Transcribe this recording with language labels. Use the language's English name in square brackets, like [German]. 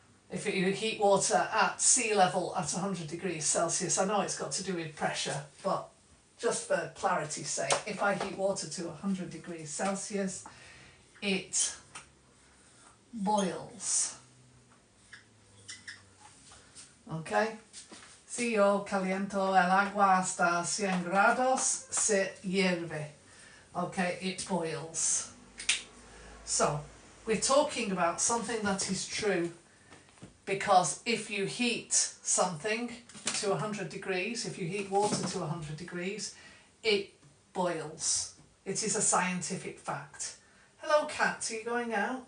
[English] if you heat water at sea level at 100 degrees Celsius, I know it's got to do with pressure, but just for clarity's sake, if I heat water to 100 degrees Celsius, it boils. Okay? [Spanish] Si yo caliento el agua hasta 100 grados, se hierve. [English] Okay, it boils. So, we're talking about something that is true, because if you heat something to 100 degrees, if you heat water to 100 degrees, it boils. It is a scientific fact. Hello cat, are you going out?